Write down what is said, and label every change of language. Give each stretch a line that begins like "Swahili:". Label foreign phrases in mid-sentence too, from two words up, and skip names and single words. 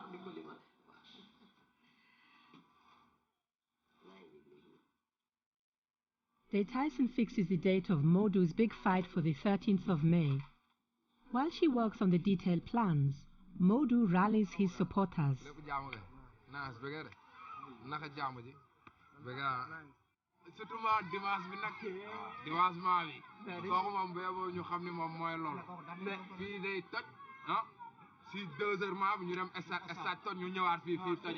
English: De Tyson fixes the date of Modou's big fight for the 13th of May. While she works on the detailed plans, Modou rallies his supporters.
Wolof: surtout ma dimanche bi nag dimanche maa bi kooku moom boo ñu xam ni moom mooy loolu fii day toj ah si 2 heures maa bi ñu dem stade toj ñu ñëwaat fii toj